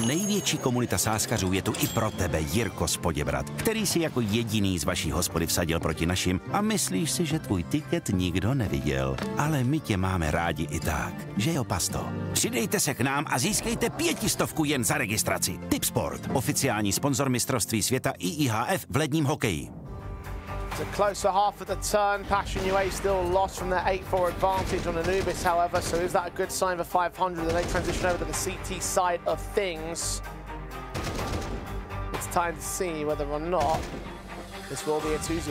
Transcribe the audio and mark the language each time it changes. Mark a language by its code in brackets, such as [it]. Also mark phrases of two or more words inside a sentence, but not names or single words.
[cs] Největší komunita sázkařů je tu i pro tebe, Jirko z Poděbrad, který si jako jediný z vaší hospody vsadil proti našim a myslíš si, že tvůj tiket nikdo neviděl. Ale my tě máme rádi i tak, že jo, Pasto? Přidejte se k nám a získejte 500 jen za registraci. Tipsport, oficiální sponzor mistrovství světa IIHF v ledním hokeji. [en] It's a closer half of the turn. Passion UA still lost from their 8-4 advantage on Anubis, however, so is that a good sign for 500 that they transition over to the CT side of things? It's time to see whether or not this will be a 2-0.